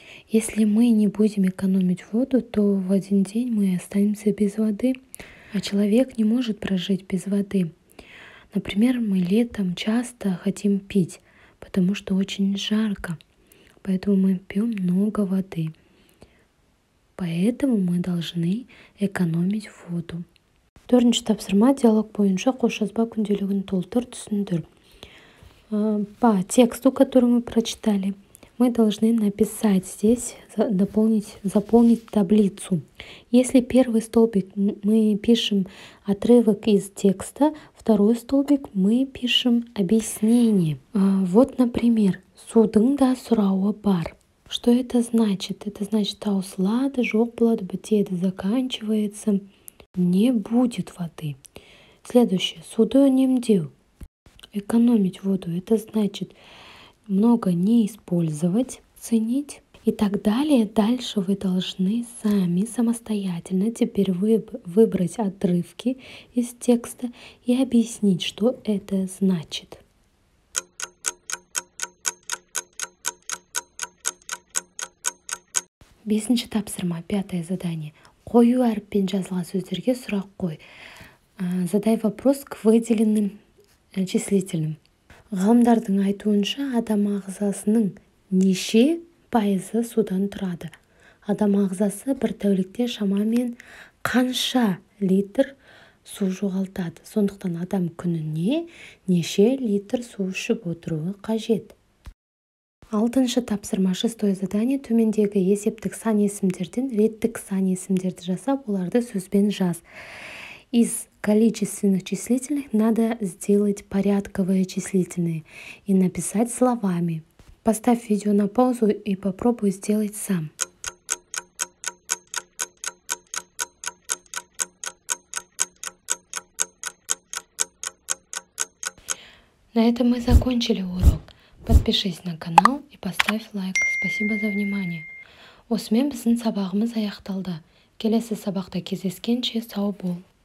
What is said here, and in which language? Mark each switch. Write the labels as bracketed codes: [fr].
[ru] Если мы не будем экономить воду, то в один день мы останемся без воды, а человек не может прожить без воды. Например, мы летом часто хотим пить, потому что очень жарко, поэтому мы пьем много воды. Поэтому мы должны экономить воду. [kk] 4-ші тапсырма: диалог бойынша қосжазба күнделігін толтыр, түсіндір. [ru] По тексту, который мы прочитали, мы должны написать здесь, заполнить таблицу. Если первый столбик мы пишем отрывок из текста, второй столбик мы пишем объяснение. Вот, например, [kk] судың да сұрауы бар. [ru] Что это значит? Это значит, [kk] таусылады, жоқ болады, бітеді, [ru] заканчивается. Не будет воды. Следующее. [kk] Суды үнемдеу. [ru] Экономить воду. Это значит много не использовать, ценить и так далее. Дальше вы должны сами самостоятельно теперь выбрать отрывки из текста и объяснить, что это значит. [kk] Бесінші тапсырма, [ru] 5-е задание. [kk] Қою әріппен жазылған сөздерге сұрақ қой. [ru] Задай вопрос к выделенным числительным. [kk] Ғалымдардың айтуынша, адам ағзасының неше пайызы судан тұрады? Адам ағзасы бір тәулікте шамамен қанша литр су жоғалтады? Сондықтан адам күніне неше литр су ішіп отыруы қажет? 6-шы тапсырма, [ru] 6-е задание. [kk] Төмендегі есептік сан есімдерден реттік сан есімдерді жасап, оларды сөзбен жаз. [ru] Из количественных числительных надо сделать порядковые числительные и написать словами. Поставь видео на паузу и попробуй сделать сам. На этом мы закончили урок. Подпишись на канал и поставь лайк. Спасибо за внимание. [kk] Осымен біздің сабағымыз аяқталды. Келесі сабақта кездескенше сау бол.